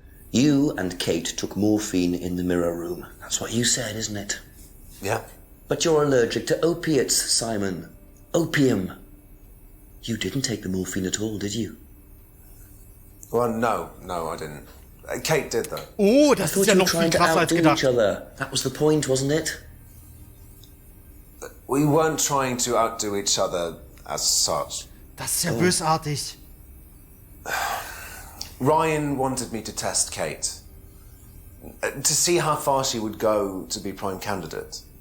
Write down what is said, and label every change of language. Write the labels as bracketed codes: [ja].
[en] You and Kate took morphine in the mirror room. That's what you said, isn't it? Yeah. But you're allergic to opiates, Simon. Opium. You didn't take the morphine at all, did you? Well, no, I didn't. Kate did, though. [de] Oh, das ist ja noch viel krasser als gedacht. [en] That was the point, wasn't it? We weren't trying to outdo each other as such. [de] Das ist ja bösartig. [en] Ryan wanted me to test Kate. To see how far she would go to be prime candidate.